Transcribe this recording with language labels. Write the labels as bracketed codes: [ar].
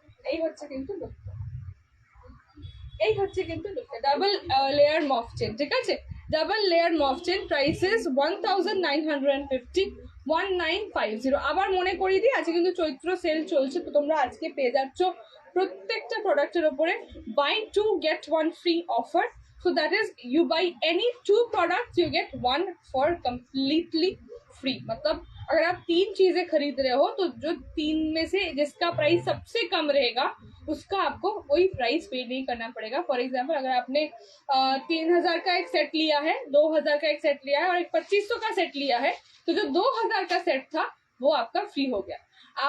[bn] এই হচ্ছে কিন্তু লুকটা, এই হচ্ছে কিন্তু লুকটা, ডাবল লেয়ার মফ চেন, ঠিক আছে। Double layer মফ chain, prices 1950, 1950। আবার মনে করিয়ে দিই আজকে কিন্তু চৈত্র সেল চলছে, তো তোমরা আজকে পেয়ে যাচ্ছ প্রত্যেকটা প্রোডাক্টের উপরে by 2 get 1 free offer। [en] So that is you buy any 2 products you get 1 for completely free। [hi] मतलब अगर आप 3 चीजें खरीद रहे हो तो जो 3 में से जिसका प्राइस सबसे कम रहेगा उसका आपको वही प्राइस पे नहीं करना पड़ेगा। फॉर एग्जाम्पल अगर आपने 3000 का एक सेट लिया है, 2000 का एक सेट लिया है और एक 2500 का सेट लिया है, तो जो 2000 का सेट था वो आपका फ्री हो गया।